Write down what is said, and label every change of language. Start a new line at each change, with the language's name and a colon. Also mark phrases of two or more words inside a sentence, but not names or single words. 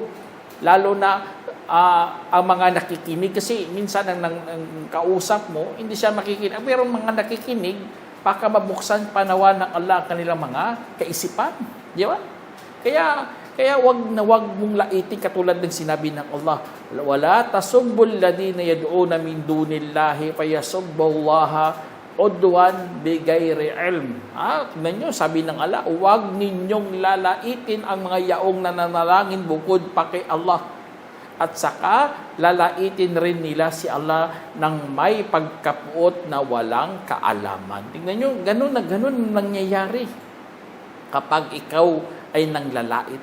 Filipino: Lalo na ang mga nakikinig. Kasi minsan ang kausap mo, hindi siya makikinig. Pero mga nakikinig, baka mabuksan panawa ng Allah ang kanilang mga kaisipan. Di ba? Kaya wag mong laitin katulad ng sinabi ng
Arabic: Allah, ولا تسبوا الذين يدعون من دون الله فيسبوا الله عدوا بغير علم.
Filipino: Tingnan nyo, sabi ng Allah, wag ninyong lalaitin ang mga yaong nananalangin bukod pa kay Allah. At saka, lalaitin rin nila si Allah ng may pagkapuot na walang kaalaman. Tingnan nyo, ganun nangyayari kapag ikaw ay nanglalait.